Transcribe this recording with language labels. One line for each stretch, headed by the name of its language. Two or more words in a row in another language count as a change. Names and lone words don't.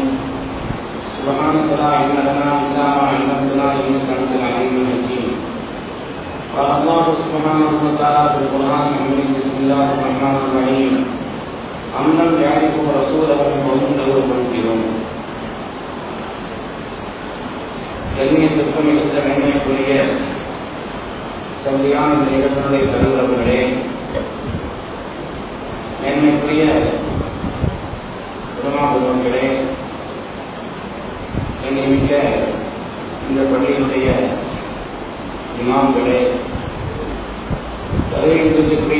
Arabic: سبحانك لا علم لنا إلا ما علمتنا إنك أنت العليم الحكيم. قال الله سبحانه وتعالى في القرآن الحميد بسم الله الرحمن الرحيم أم لم يعرفوا رسولهم وهم له منكرون.
Tamil: கண்ணியத்திற்கும் மிகுந்த மேன்மைக்குரிய சந்தியான இந்த நிகழ்ச்சியுடைய தலைவர்களே, மேன்மைக்குரிய பெருமாபுரங்களே, கண்ணியமிக்க இந்த பள்ளியினுடைய இமாம்களே, வருகைக்குரிய